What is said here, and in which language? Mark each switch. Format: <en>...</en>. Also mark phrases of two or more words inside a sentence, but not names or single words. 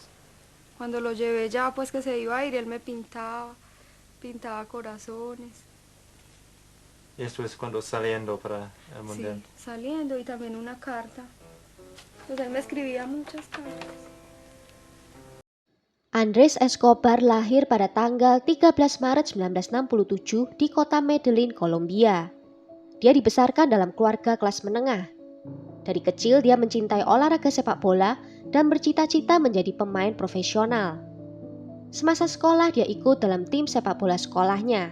<es>Cuando lo llevé ya pues que se iba a ir, él me pintaba corazones. Y esto es cuando saliendo para el mundial. Sí, saliendo, y también una carta. Pues él me escribía muchas cartas.</es> <id>Andrés Escobar lahir pada tanggal 13 Maret 1967 di kota Medellin, Kolombia. Dia dibesarkan dalam keluarga kelas menengah. Dari kecil dia mencintai olahraga sepak bola dan bercita-cita menjadi pemain profesional. Semasa sekolah dia ikut dalam tim sepak bola sekolahnya.</id>